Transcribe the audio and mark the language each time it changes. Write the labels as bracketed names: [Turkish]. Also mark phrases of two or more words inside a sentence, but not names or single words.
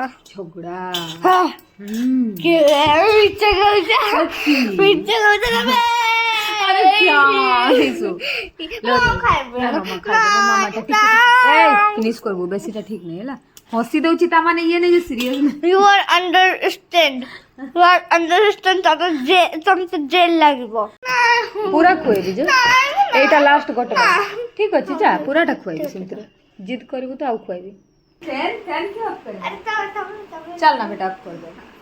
[Odia] ଝଗଡ଼ା। ମିଛ କହୁଛ ସଚ୍ଚି। ମିଛ କହୁଛ ତମେ। ଆରେ ପ୍ଲିଜ ମୁଁ ଖାଇବି ନା ମାମା ଖାଇଦେବ। ମାମାଟା ଟିକେ ଫିନିଶ କରିବୁ, ବେଶୀଟା ଠିକ ନାହିଁ ହେଲା। ହସି ଦଉଛି ତା ମାନେ ଇଏ ନାହିଁ ଯେ ସିରିୟସ ନାହିଁ। [English] You are understand. You are understand. [Odia] ତମେ ଜେଲ ଲାଗିବ। ପୁରା ଖୁଏବି ଯେ, ଏଇଟା ଲାଷ୍ଟ ଗୋଟେ ଠିକ ଅଛି। ଯା ପୁରାଟା ଖୁଆଇବି, ସେମିତିରେ ଜିଦ୍ କରିବୁ ତ ଆଉ ଖୁଆଇବି। ଚାଲ ନା ବେଟା ଅଫ୍ କରିଦେ।